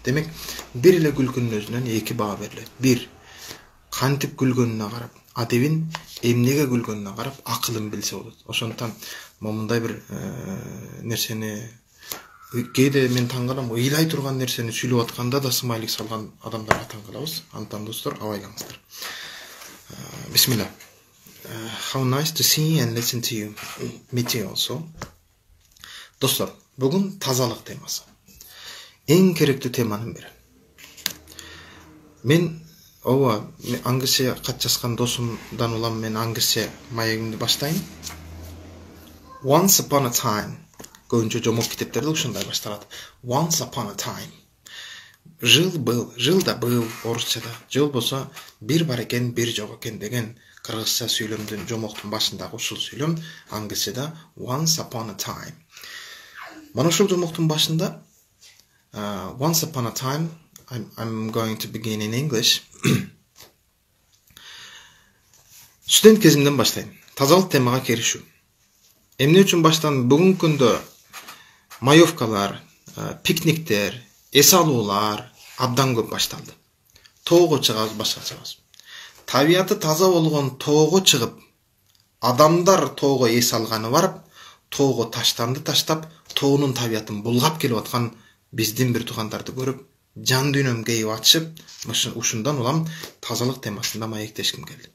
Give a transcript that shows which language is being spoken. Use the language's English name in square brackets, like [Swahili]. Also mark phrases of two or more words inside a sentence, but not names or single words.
[Kyrgyz] Демек бир эле күлкүнүн өзүнөн эки баа берилет. Бир, кантип күлгөнүнө карап, адебин, эмнеге күлгөнүнө карап, акылын билсе болот. Ошондон момундай бир нерсени кээде мен таң калам, ыйлай турган нерсени сүйлөп атканда да смайлик салган адамдарга таң калабыз. Антан достор, абайлаңыздар. Бисмилла. [English] How nice to see and listen to you. Me too also. [Kyrgyz] Достор, бүгүн тазалык темасы. Эң керектүү теманын бири. Мен аңгырсе кат жазган досумдан улам, мен аңгырсе маегимди баштайын. [English] Once upon a time. [Kyrgyz] Көбүнчө жомок китептерде ушундай башталат. [English] Once upon a time. [Russian] Жыл да был [Kyrgyz] орусчада. Же болбосо бир бар экен, бир жок экен деген кыргызча сүйлөмдүн жомоктун башындагы ушул сүйлөм аңгырсада [English] once upon a time. [Kyrgyz] Мана ушул жомоктун башында [English] once upon a time, I'm going to begin in English. [Kyrgyz] Студент кезимден баштайм. Тазалык темага киришүү. Эмне үчүн баштан бүгүнкү күндө маевкалар, пикниктер, эс алуулар абдан көп башталды. Тоого чыгабыз, башка чыгабыз. Табияты таза болгон тоого чыгып, адамдар тоого эс алганы барып, тоого таштанды таштап, тоонун табиятын булгап келип аткан биздин бир туугандарды көрүп, жан дүйнөм кейип атышып, ушундан улам тазалык темасында маектешким келди.